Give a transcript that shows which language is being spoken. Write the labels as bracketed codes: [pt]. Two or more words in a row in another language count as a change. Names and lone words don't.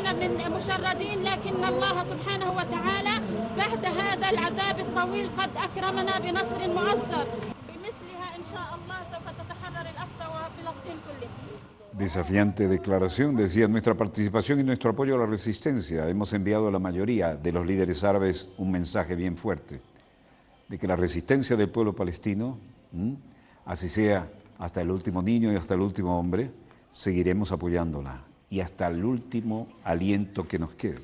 [ar] من مشردين لكن الله سبحانه وتعالى بعد هذا العذاب الطويل قد أكرمنا بنصر مؤثر بمثلها إن شاء الله سوف تتحرر الأقصى وفلسطين كله. [es] Desafiante declaración, decía: nuestra participación y nuestro apoyo a la resistencia. Hemos enviado a la mayoría de los líderes árabes un mensaje bien fuerte de que la resistencia del pueblo palestino, así sea hasta el último niño y hasta el último hombre, seguiremos apoyándola y hasta el último aliento que nos quede.